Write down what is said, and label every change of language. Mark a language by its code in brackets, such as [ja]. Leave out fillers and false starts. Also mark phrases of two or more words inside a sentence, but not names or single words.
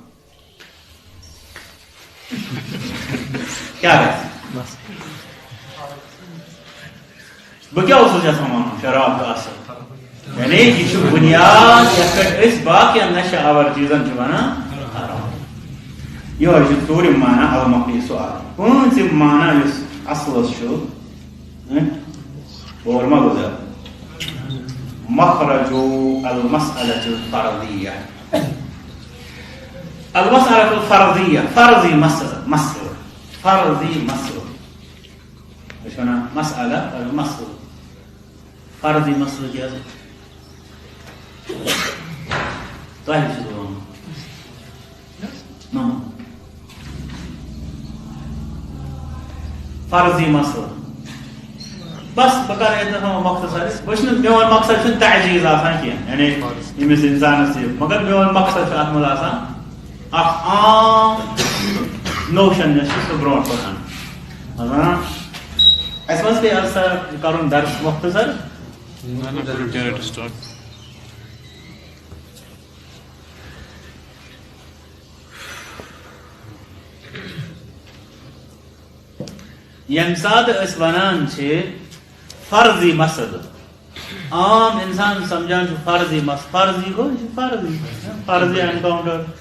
[ks] کیٛاہ گژھِ بہٕ کیٛاہ اوسُس یژھان ونُن شراب چھُ اصل یعنی یہِ چھُ بُنیاد یتھ پٮ۪ٹھ أسۍ باقین نشہ آور چیٖزن چھِ ونان یِہوے چھُ ژوٗرِم معنی [ar] المقیٖس علیہ [ks] پٲنٛژِم معنی یُس اصلس چھُ اور ما گوٚو [ar] مخرج المسألة الفرضية المسألة الفرضية فرضي مسألة فرضي مسألة ايش معنى مسألة مسألة فرضي مسألة كذا طيب شو نعم فرضي مسألة بس [ks] بکر اتنا مختصر وچھنہٕ میون مقصد چھُنہٕ تعجیز آسان کینٛہہ یعنی ییٚمِس اِنسانس یہِ مگر میون مقصد چھُ اتھ منٛز آسان اکھ عام نوشن یۄس چھِ سُہ برونٛٹھ پکان ونان اسہِ منٛز پیٚیہِ آز کرُن درس مختصر ییٚمہِ ساتہٕ أسۍ ونان چھِ فرضی مسئلہ عام انسان سمجھان چھُ فرضی مسئلہ فرضی گوٚو یہِ چھُ فرضی فرضی انکاؤنٹر